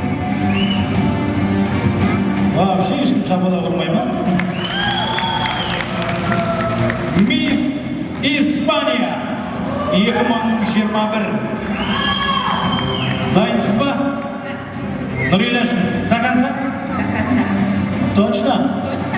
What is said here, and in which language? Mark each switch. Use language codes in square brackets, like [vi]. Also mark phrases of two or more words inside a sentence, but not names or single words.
[kk] Вообще ешкім шапалақ ұрмай ма? Мисс Испания 2021. Дайынсыз ба? Нұрилия, [ru] до конца? До конца. Точно? Точно.